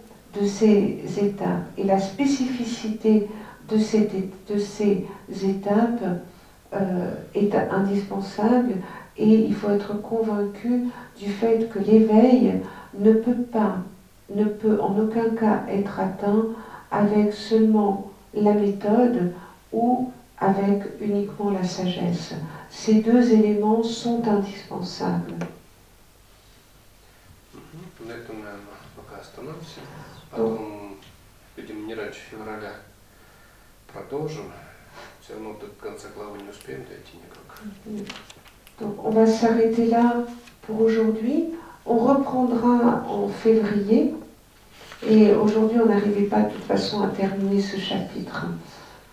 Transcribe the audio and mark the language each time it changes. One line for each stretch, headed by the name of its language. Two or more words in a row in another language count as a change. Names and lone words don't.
French: de ces étapes et la spécificité de ces étapes est indispensable, et il faut être convaincu du fait que l'éveil ne peut en aucun cas être atteint avec seulement la méthode ou avec uniquement la sagesse. Ces 2 éléments sont indispensables.
Russian: На этом, наверное, пока остановимся. Потом, видимо, не раньше февраля продолжим. Все равно до конца главы не успеем дойти никак.
French: Donc on va s'arrêter là pour aujourd'hui. On reprendra en février, et aujourd'hui on n'arrivait pas de toute façon à terminer ce chapitre.